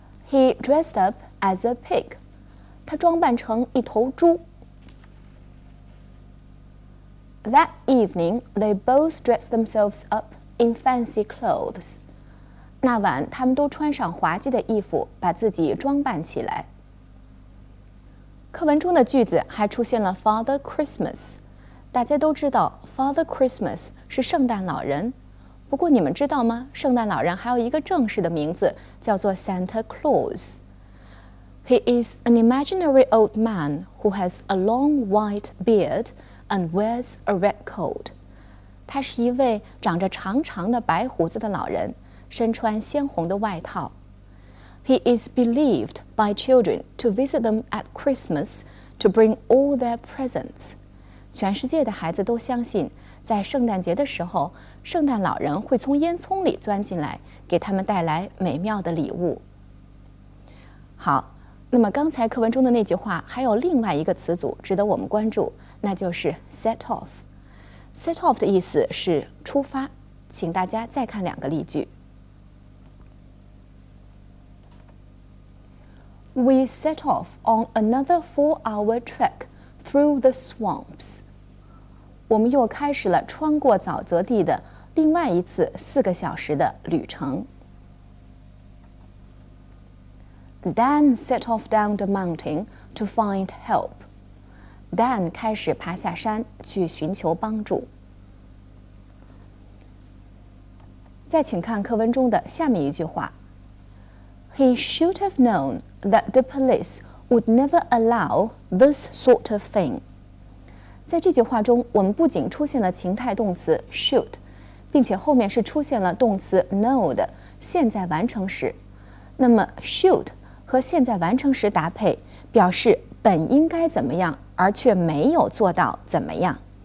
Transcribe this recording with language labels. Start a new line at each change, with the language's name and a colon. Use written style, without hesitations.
English: He dressed up as a pig，
Chinese: 他装扮成一头猪。
English: That evening, they both dressed themselves up in fancy clothes.
Chinese: 那晚，他们都穿上滑稽的衣服，把自己装扮起来。课文中的句子还出现了 Father Christmas。大家都知道 Father Christmas 是圣诞老人。不过你们知道吗？圣诞老人还有一个正式的名字，叫做 Santa Claus.
English: He is an imaginary old man who has a long white beard and wears a red coat.
Chinese: 他是一位长着长长的白胡子的老人，身穿鲜红的外套。
English: He is believed by children to visit them at Christmas to bring all their presents.
Chinese: 全世界的孩子都相信，在圣诞节的时候，圣诞老人会从烟囱里钻进来，给他们带来美妙的礼物。好，那么刚才课文中的那句话还有另外一个词组值得我们关注，那就是 set off。set off 的意思是出发，请大家再看2个例句。
English: We set off on another 4-hour trek through the swamps.
Chinese: 我们又开始了穿过沼泽地的另外一次4个小时的旅程。
English: Dan set off down the mountain to find help.
Chinese: Dan 开始爬下山去寻求帮助。再请看课文中的下面一句话
English: ：He should have known that the police would never allow this sort of thing.
Chinese: 在这句话中，我们不仅出现了情态动词 should， 并且后面是出现了动词 know 的现在完成时。那么 should 和现在完成时搭配，表示本应该怎么样，而却没有做到怎么样。